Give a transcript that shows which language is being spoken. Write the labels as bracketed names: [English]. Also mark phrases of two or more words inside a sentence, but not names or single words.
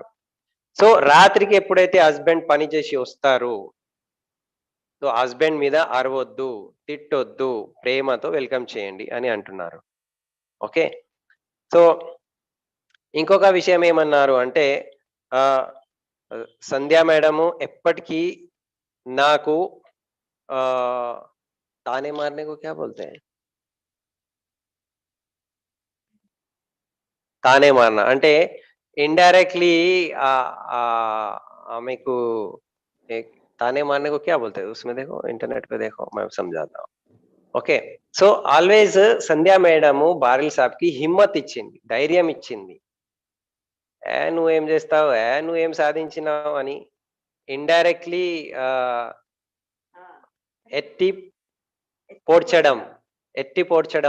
[Telugu] సో రాత్రికి ఎప్పుడైతే హస్బెండ్ పని చేసి వస్తారు, సో హస్బెండ్ మీద అరవొద్దు, తిట్టొద్దు, ప్రేమతో వెల్కమ్ చేయండి అని అంటున్నారు. ఓకే. సో ఇంకొక విషయం ఏమన్నారు అంటే ఆహ్, సంధ్యా మేడము ఎప్పటికీ నాకు [Hindi] ताने मारने को क्या बोलते है? ताने मारना [Telugu] అంటే ఇండైరెక్ట్‌లీ ఆమెకు [Hindi] एक ताने मारने को क्या बोलते हैं? उसमें देखो इंटरनेट पे देखो मैं समझाता हूँ. [Telugu] ఓకే. సో ఆల్వేస్ సంధ్యా మేడము బారిల్ సాబ్‌కి హిమ్మత్ ఇచ్చింది, ధైర్యం ఇచ్చింది. నువ్వేం చేస్తావు? నువ్వేం సాధించినావు అని ఇండైరెక్ట్‌లీ ఆహ్, ఎత్తి పోడ్చడం, ఎత్తి పోడ్చడం.